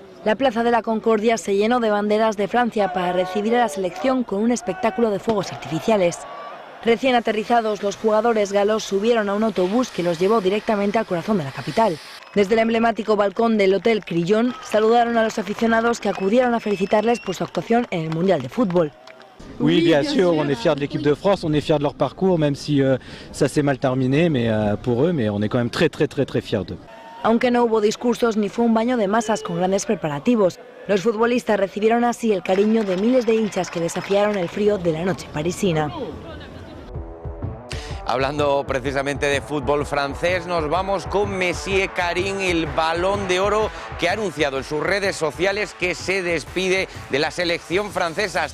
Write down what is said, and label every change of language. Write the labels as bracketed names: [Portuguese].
[Spanish] La Plaza de la Concordia se llenó de banderas de Francia para recibir a la selección con un espectáculo de fuegos artificiales. Recién aterrizados, los jugadores galos subieron a un autobús que los llevó directamente al corazón de la capital. Desde el emblemático balcón del Hotel Crillon, saludaron a los aficionados que acudieron a felicitarles por su actuación en el Mundial de Fútbol. [French] Oui, bien sûr, on est fiers de l'équipe de France, on est fiers de leur parcours, même si ça s'est mal terminé pour eux, mais on est quand même très fiers d'eux. [Spanish] Aunque no hubo discursos ni fue un baño de masas con grandes preparativos, los futbolistas recibieron así el cariño de miles de hinchas que desafiaron el frío de la noche parisina. Hablando precisamente de fútbol francés, nos vamos con Messier Karim, el Balón de Oro, que ha anunciado en sus redes sociales que se despide de la selección francesa.